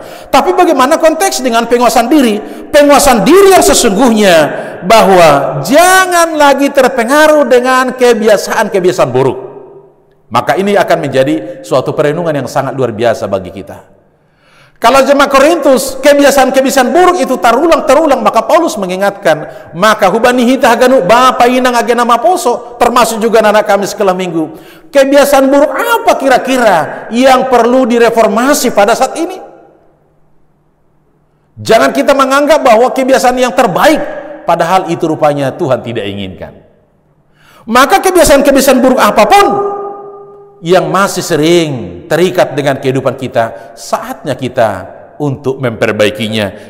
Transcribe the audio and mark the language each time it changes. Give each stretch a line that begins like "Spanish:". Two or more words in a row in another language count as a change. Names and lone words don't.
Indonesian: Tapi bagaimana konteks dengan penguasaan diri? Penguasaan diri yang sesungguhnya bahwa jangan lagi terpengaruh dengan kebiasaan-kebiasaan buruk. Maka ini akan menjadi suatu perenungan yang sangat luar biasa bagi kita. Kalau jemaat Korintus, kebiasaan-kebiasaan buruk itu terulang, maka Paulus mengingatkan, maka
Batak Simalungun: hubani hita haganu bapa inang agena maposo,
Indonesian: termasuk juga anak kami sekala minggu. Kebiasaan buruk apa kira-kira yang perlu direformasi pada saat ini? Jangan kita menganggap bahwa kebiasaan yang terbaik, padahal itu rupanya Tuhan tidak inginkan. Maka kebiasaan-kebiasaan buruk apapun yang masih sering terikat dengan kehidupan kita, saatnya kita untuk memperbaikinya.